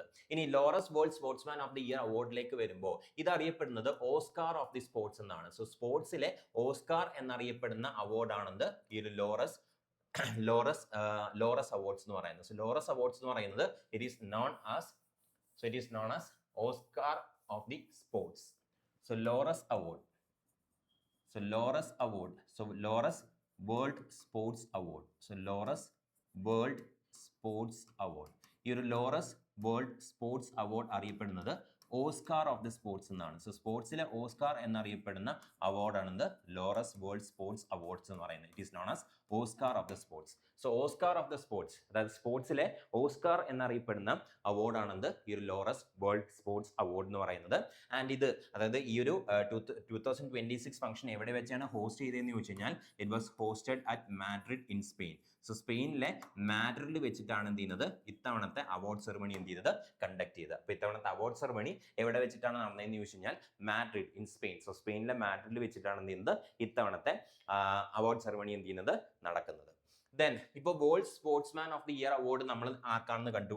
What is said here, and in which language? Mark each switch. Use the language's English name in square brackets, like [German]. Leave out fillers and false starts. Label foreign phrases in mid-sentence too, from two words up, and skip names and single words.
[Malayalam] ഇനി ലോറസ് വേൾഡ് സ്പോർട്സ്മാൻ ഓഫ് ദി ഇയർ അവാർഡിലേക്ക് വരുമ്പോൾ ഇത് അറിയപ്പെടുന്നത് [English] Oscar of the sports [Malayalam] എന്നാണ്. സോ സ്പോർട്സിലെ ഓസ്കാർ എന്നറിയപ്പെടുന്ന അവാർഡാണെന്ത് ഈ ഒരു ലോറസ് അവാർഡ്സ് എന്ന് പറയുന്നത്. സോ ലോറസ് അവാർഡ്സ് എന്ന് പറയുന്നത് [English] it is known as Oscar of the sports. So Laurus Award. So Laurus World Sports Award. So Laurus World Sports Award. [Malayalam] ഈ ഒരു ലോറസ് വേൾഡ് സ്പോർട്സ് അവാർഡ് അറിയപ്പെടുന്നത് [English] Oscar of the sports [Malayalam] എന്നാണ്. സോ സ്പോർട്സിലെ ഓസ്കാർ എന്നറിയപ്പെടുന്ന അവാർഡാണെന്ത് ലോറസ് വേൾഡ് സ്പോർട്സ് അവാർഡ്സ് എന്ന് പറയുന്നത്. [English] it is known as Oscar of the sports. so Oscar of the sports, [Malayalam] അതായത് സ്പോർട്സിലെ ഓസ്കാർ എന്നറിയപ്പെടുന്ന അവാർഡാണെന്ത് ഈ ഒരു ലോറസ് വേൾഡ് സ്പോർട്സ് അവാർഡ് എന്ന് പറയുന്നത്. ആൻഡ് ഇത് അതായത് ഈ ഒരു 2026 ഫംഗ്ഷൻ എവിടെ വെച്ചാണ് ഹോസ്റ്റ് ചെയ്തതെന്ന് ചോദിച്ചു കഴിഞ്ഞാൽ [English] it was hosted at Madrid in Spain. [Malayalam] സോ സ്പെയിനിലെ മാഡ്രിഡിൽ വെച്ചിട്ടാണ് എന്ത് ചെയ്യുന്നത്, ഇത്തവണത്തെ [English] award ceremony [Malayalam] എന്ത് ചെയ്തത്, കണ്ടക്ട് ചെയ്തത്. അപ്പോൾ ഇത്തവണത്തെ [English] award ceremony [Malayalam] എവിടെ വെച്ചിട്ടാണ് നടന്നതെന്ന് ചോദിച്ചു കഴിഞ്ഞാൽ മാഡ്രിഡ് ഇൻ സ്പെയിൻ. സോ സ്പെയിനിലെ മാഡ്രിഡിൽ വെച്ചിട്ടാണ് എന്ത് ചെയ്യുന്നത്, ഇത്തവണത്തെ [English] award ceremony [Malayalam] എന്ത് ചെയ്യുന്നത്, നടക്കുന്നത്. ദെൻ ഇപ്പോൾ വേൾഡ് സ്പോർട്സ്മാൻ ഓഫ് ദി ഇയർ അവാർഡ് നമ്മൾ ആക്കാണെന്ന് കണ്ടു.